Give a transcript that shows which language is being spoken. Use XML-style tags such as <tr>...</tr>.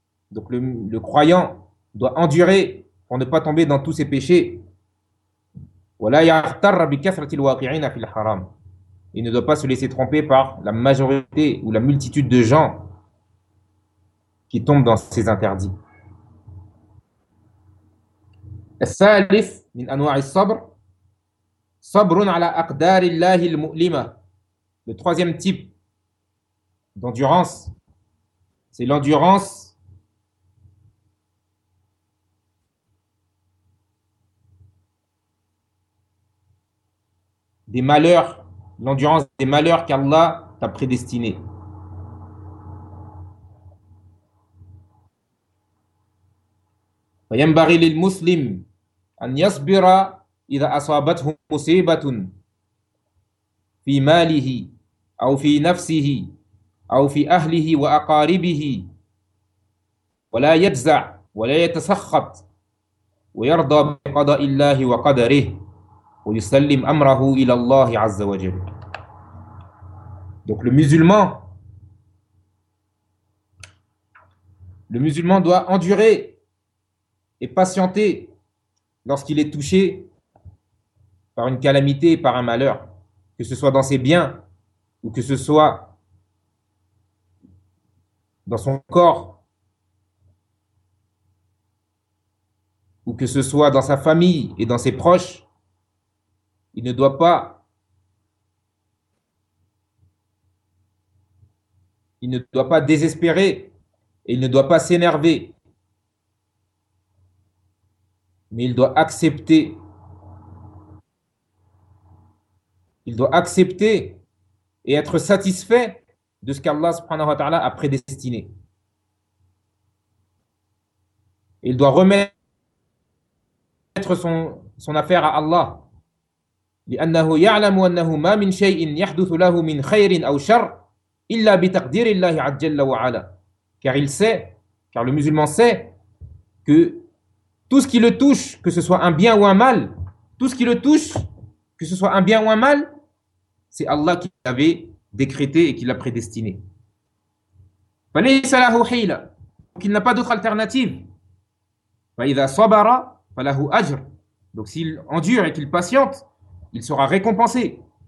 <fr>Donc le croyant doit endurer pour ne pas tomber dans tous ces péchés. Il ne doit pas se laisser tromper par la majorité ou la multitude de gens qui tombe dans ces interdits.</fr> <ar>الثالث من أنواع الصبر صبر على أقدار الله المؤلمة.</ar> <fr>Le troisième type d'endurance, c'est l'endurance des malheurs, l'endurance des malheurs qu'Allah t'a prédestinés.</fr> <ar>وينبغي للمسلم أن يصبر إذا أصابته مصيبة في ماله أو في نفسه أو في أهله وأقاربه ولا يجزع ولا يتسخط ويرضى بقضاء الله وقدره ويسلم أمره إلى الله عز وجل.</ar> <fr>Donc le musulman doit endurer et patienter lorsqu'il est touché par une calamité, par un malheur, que ce soit dans ses biens ou que ce soit dans son corps ou que ce soit dans sa famille et dans ses proches, il ne doit pas, désespérer Il ne doit pas s'énerver, mais il doit accepter et être satisfait de ce qu'Allah subhanahu wa ta'ala a prédestiné. Il doit remettre son affaire à Allah.</fr> <ar>لأنه يعلم أنه ما من شيء يحدث له من خير أو شر إلا بتقدير الله عز وجل.</ar> <fr>Car il sait, car le musulman sait que tout ce qui le touche, que ce soit un bien ou un mal, tout ce qui le touche, que ce soit un bien ou un mal, c'est Allah qui l'avait décrété et qui l'a prédestiné. Donc il n'a pas d'autre alternative. Donc s'il endure et qu'il patiente, il sera récompensé.</fr>